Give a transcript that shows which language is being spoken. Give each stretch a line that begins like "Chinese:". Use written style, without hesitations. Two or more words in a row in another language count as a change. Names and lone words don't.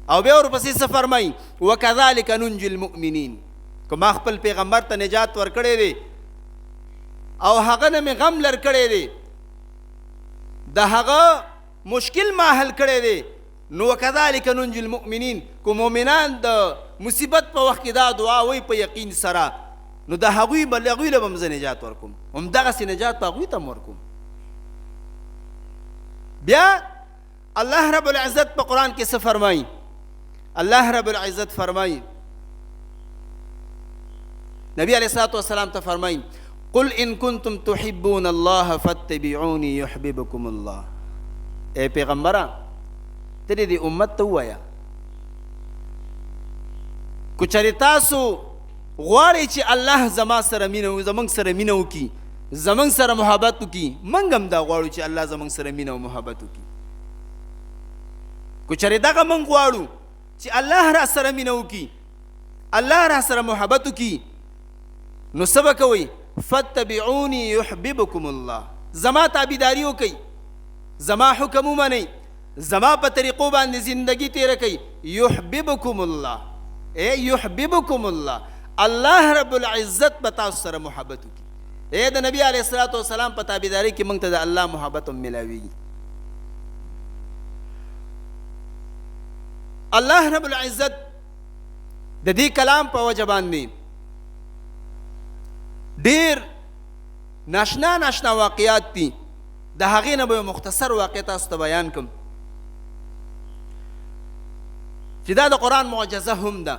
Pashto: او بیا ورپسې څه فرمایي
Arabic: وکذلک ننجي المؤمنین
Pashto: که ما خپل پیغمبر ته نجات ورکړی دی او هغه نه مې غم لر کړی دی د هغه مشکل ما حل کړی دی نو
Arabic: وکذلک ننجي المؤمنین
Pashto: که مؤمنان د مصیبت په وخت کې دا دعا وایي په یقین سره نو د هغوی له به م زه نجات ورکوم همدغسې نجات په هغوی ته م ورکوم. بیا
Arabic: الله رب العزت
Pashto: په قرآن کې څه فرمایي
Arabic: الله رب العزت
Pashto: فرمایي نبی
Arabic: علیه الصلاة والسلام
Pashto: ته فرمایي
Arabic: قل ان کنتم تحبون الله فاتبعوني يحببكم الله.
Pashto: اے پیغمبره ته دې امت ته ووایه که چېرې تاسو غواړئ چې الله زما سره مینه زموږ سره مینه وکړي زموږ سره محبت وکړي موږ هم دا غواړو چې الله زموږ سره مینه او محبت وکړي. که چېرې دغه موږ غواړو چې الله را سره مینه وکړي الله را سره محبت وکړي نو څه به کوئ
Arabic: فاتبعوني يحببكم الله.
Pashto: زما تابعداري وکئ زما حکم ومنئ زما په طریقو باندې زندگی تیره کئ
Arabic: يحببكم الله
Pashto: اے
Arabic: يحببكم الله الله رب العزت
Pashto: به تاسو سره محبت وکړي. اے د نبی
Arabic: علیه الصلاة والسلام
Pashto: په تابعداري کې موږ ته د الله محبت هم ملاویږي.
Arabic: الله رب العزت
Pashto: د دې کلام په وجه باندې ډیر ناشنا واقعات دي د هغې نه به مختصر واقع تاسو ته بیان کړم چې دا د قرآن معجزه هم ده.